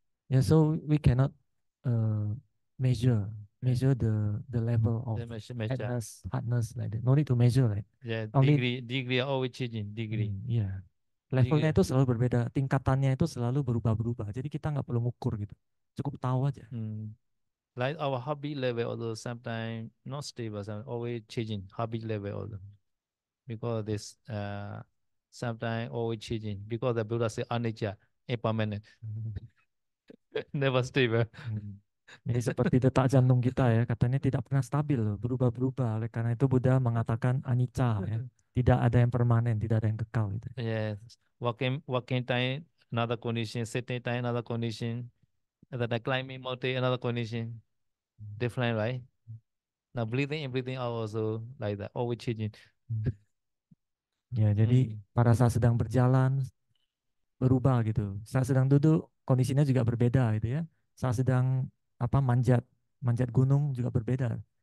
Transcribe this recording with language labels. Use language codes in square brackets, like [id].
[en] Yeah, so we cannot measure the level of hardness like that. No need to measure, right? Yeah, Only degree are always changing, degree. Yeah. [id] Levelnya itu selalu berbeda, tingkatannya itu selalu berubah-berubah. Jadi kita nggak perlu ngukur gitu. Cukup tahu aja. [en] Like our hobby level, although sometimes not stable, sometimes always changing hobby level, although because this sometimes always changing because the Buddha say anicca, impermanent, never stable. [id] Jadi seperti detak jantung kita ya, katanya tidak pernah stabil, berubah-berubah. Oleh karena itu Buddha mengatakan anicca ya, tidak ada yang permanen, tidak ada yang kekal gitu. [en] Yes, walking time another condition, sitting time another condition, and then climbing mountain another condition, different, right? Now breathing in, breathing out also like that, always changing. [id] Ya, jadi pada saat sedang berjalan berubah gitu. Saat sedang duduk kondisinya juga berbeda gitu ya. Saat sedang manjat gunung juga berbeda.